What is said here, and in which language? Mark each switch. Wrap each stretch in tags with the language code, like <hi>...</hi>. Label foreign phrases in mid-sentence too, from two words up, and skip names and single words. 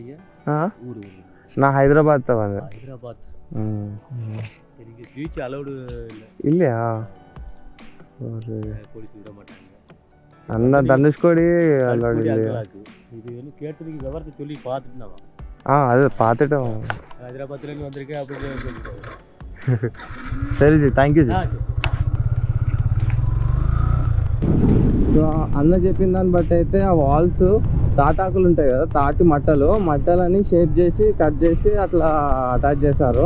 <ta>நான் ஹைதராபாத் தான் வந்தேன். இல்லையா? ஒரு அண்ணா தனுஷ்கோடி அலோடு இல்லையா? இது கேட்டதுக்கு விவரத்தை சொல்லி பார்த்துட்டு</ta> <te>అదే పాతట హైదరాబాద్లో అందరికీ అప్పుడు సరే జీ,</te> <en>thank you</en> <te>జీ. సో అన్న చెప్పిన దాన్ని బట్టి అయితే ఆ వాల్స్ తాటాకులు ఉంటాయి కదా, తాటి మట్టలని షేప్ చేసి కట్ చేసి అట్లా అటాచ్ చేశారు.</te>